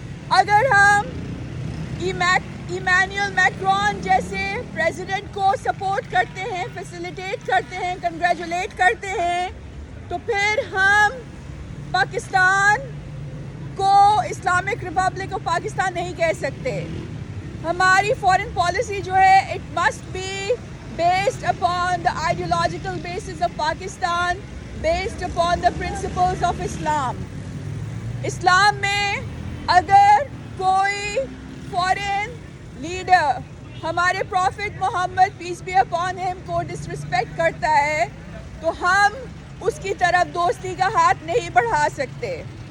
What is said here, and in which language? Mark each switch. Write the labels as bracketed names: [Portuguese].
[Urdu] اگر ہم Emmanuel Macron جیسے پریزیڈنٹ کو سپورٹ کرتے ہیں، فیسیلیٹیٹ کرتے ہیں، کنگریچولیٹ کرتے ہیں، تو پھر ہم پاکستان کو اسلامک ریپبلک آف پاکستان نہیں کہہ سکتے. ہماری فارن پالیسی جو ہے [English] It must be based upon the ideological basis of Pakistan, based upon the principles of Islam. [Urdu] اسلام میں اگر کوئی فارن لیڈر ہمارے profit Muhammad piece be upon ہم کو ڈسرسپیکٹ کرتا ہے تو ہم اس کی طرف دوستی کا ہاتھ نہیں بڑھا سکتے.